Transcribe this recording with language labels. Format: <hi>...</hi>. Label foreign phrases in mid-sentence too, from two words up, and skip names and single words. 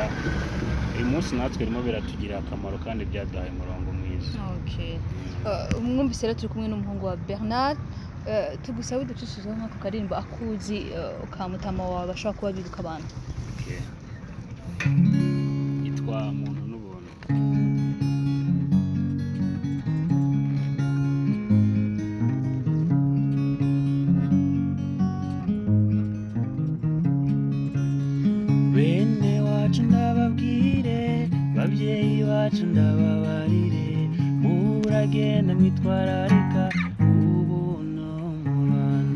<rw>Uyu munsi natwe birimo biratugirira akamaro kandi byaduhaye umurongo mwiza. Mwumvise rero turi kumwe n'umuhungu wa Bernard, tugusabe uducishijeho nk'ako karirimbo akuzi ukamutama wawe bashobora kuba bibuka abantu. Okay. Yitwa muntu n'ubuntu. Bene wacu ndababwire, babyeyi bacu ndababarire, muragenda mwitwararika ubuntu mu bantu.</rw>